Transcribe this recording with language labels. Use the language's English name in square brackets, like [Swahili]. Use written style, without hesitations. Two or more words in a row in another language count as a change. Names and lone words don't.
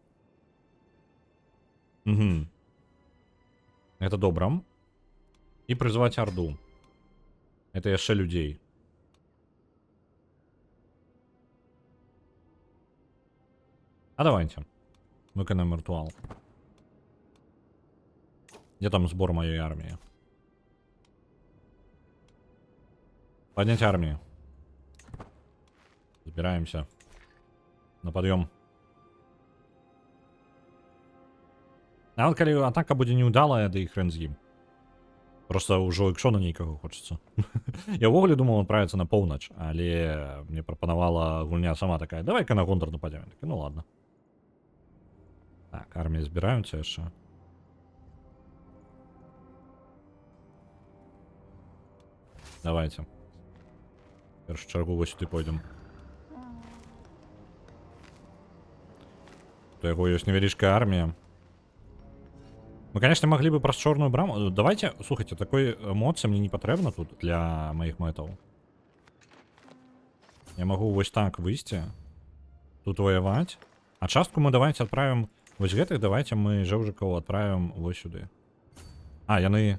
[Russian] Угу. Это добра. [Belarusian] І прызваць Арду. Это яшчэ людзей. [Russian] А давайте. Выканаем ритуал. Где там сбор моей армии? Поднять армию. Збираемся. На подъем. [Belarusian] А вот калі атака будзе неудалая, да і хрен з ім. Просто ўжо экшона нейкага хочацца. Я ўвогуле думаў адправіцца на поўнач, але мне прапанавала гульня сама такая: давай-ка на Гондар нападзем. [Russian] Так, ну ладно. [Belarusian] Так, армії збіраюцца яшчэ. [Russian] Давайте. [Belarusian] В першую чаргу вось сюды пойдзем. То яго ёсць невялічкая армія. [Russian] Мы, конечно, могли бы [Belarusian] праз чорную браму. Давайте, слухайте, такой моцы мне не патрэбна тут для моих мэтаў. Я могу вось так выйсці, тут воевать. А частку мы [Russian] давайте отправим. [Belarusian] Вось гэтых давайте мы жэўжыкаў отправим вось сюды. А, яны...